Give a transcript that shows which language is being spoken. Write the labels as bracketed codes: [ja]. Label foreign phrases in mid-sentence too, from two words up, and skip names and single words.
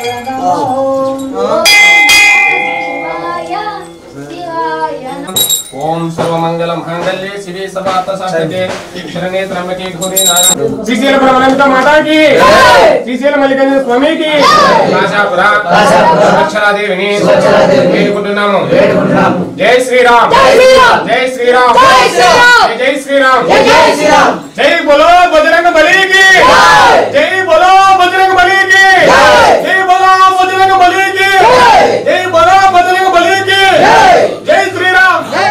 [sa] ఓం ओम सर्वमंगल मांगल्ये शिवे सर्वार्थ साधके शरण्ये त्र्यंबके गौरी नारायणी [hi] శ్రీశైల బ్రహ్మనంద మాతా की శ్రీశైల మల్లికార్జున స్వామి की [te] కాశాపుర అక్షరాదేవిని వేడుకుంటున్నాము [hi] जय श्रीराम जय श्रीराम जय श्रीराम जय श्रीराम जय बोलो बजरंग बली की जय बोलो बजरंग बली की जय बोलो बजरंग बली की जय बोलो बजरंग बली की जय श्रीराम